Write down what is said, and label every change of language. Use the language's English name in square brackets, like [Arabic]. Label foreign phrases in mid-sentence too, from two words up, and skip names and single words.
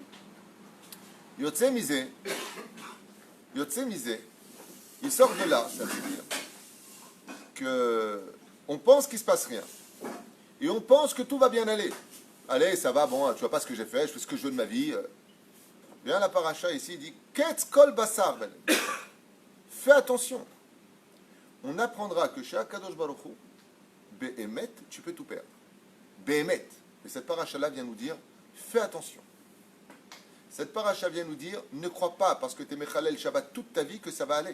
[Hebrew] יוצא מזה, [French] il sort de là, ça veut dire qu'on pense qu'il ne se passe rien. Et on pense que tout va bien aller. Allez, ça va, bon, tu vois pas ce que j'ai fait, je fais ce que je veux de ma vie. Bien la paracha ici, il dit [Hebrew] קץ כל בשר. [French] Fais attention. On apprendra que chez [Hebrew] הקדוש ברוך הוא, [French] Be'emet, tu peux tout perdre. Be'emet. Et cette paracha-là vient nous dire fais attention. Cette paracha vient nous dire ne crois pas parce que tu es [Hebrew] מחלל שבת [French] toute ta vie que ça va aller.